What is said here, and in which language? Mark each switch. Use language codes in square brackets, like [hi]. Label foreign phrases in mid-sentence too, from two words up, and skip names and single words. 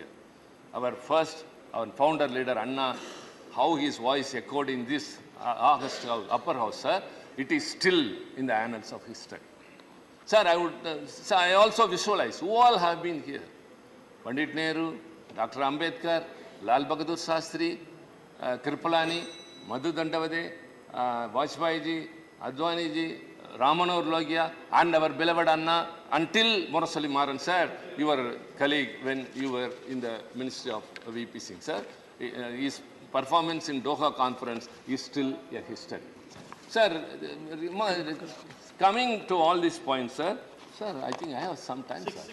[en] Our founder leader, Anna, how his voice echoed in this August upper house, sir, it is still in the annals of history. Sir, I also visualize who all have been here. Pandit Nehru, Dr. Ambedkar, Lal Bahadur Shastri, Kripalani, Madhu Dandavade, Vajpayee ji, Advani ji, Ramanohar Logia, and our beloved Anna, until Murasali Maran, sir, your colleague when you were in the Ministry of VP Singh, sir. His performance in Doha conference is still a history. Sir, coming to all these points, sir. Sir, I think I have some time, sir.